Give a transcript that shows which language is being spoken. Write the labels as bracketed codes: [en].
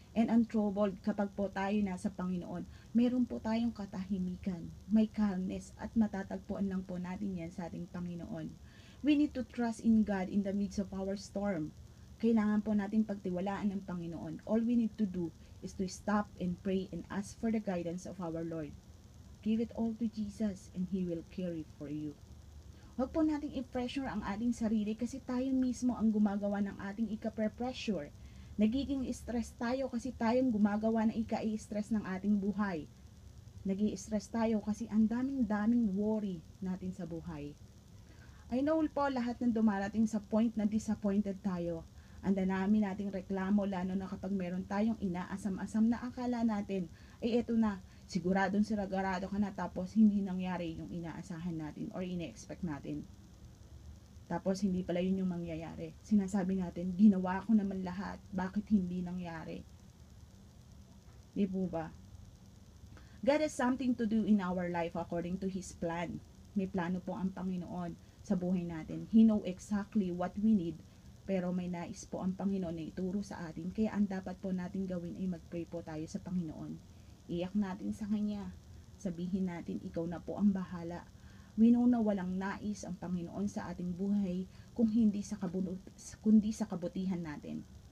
[en] and untroubled [tl] kapag po tayo nasa Panginoon. Meron po tayong katahimikan, may calmness, at matatagpuan lang po natin yan sa ating Panginoon. [en] We need to trust in God in the midst of our storm. [tl] Kailangan po natin pagtiwalaan ng Panginoon. [en] All we need to do is to stop and pray and ask for the guidance of our Lord. Give it all to Jesus and He will carry for you. [tl] Huwag po nating i-pressure ang ating sarili kasi tayo mismo ang gumagawa ng ating ika-pressure. Nagiging stress tayo kasi tayong gumagawa ng ika-stress ng ating buhay. Nag-i-stress tayo kasi ang daming worry natin sa buhay. [en] I know [tl] po lahat ng dumarating sa point na disappointed tayo. Ang dami nating reklamo, lalo na kapag meron tayong inaasam-asam na akala natin, ay eto na, siguradong siragarado ka na tapos hindi nangyari yung inaasahan natin or ine-expect natin. Tapos hindi pala yun yung mangyayari. Sinasabi natin, ginawa ko naman lahat, bakit hindi nangyari? Di po ba? [en] God has something to do in our life according to His plan. [tl] May plano po ang Panginoon sa buhay natin. [en] He know exactly what we need, [tl] pero may nais po ang Panginoon na ituro sa atin. Kaya ang dapat po natin gawin ay mag-pray po tayo sa Panginoon. Iyak natin sa Kanya. Sabihin natin, ikaw na po ang bahala. [en] We know [tl] na walang nais ang Panginoon sa ating buhay kundi sa kabutihan natin.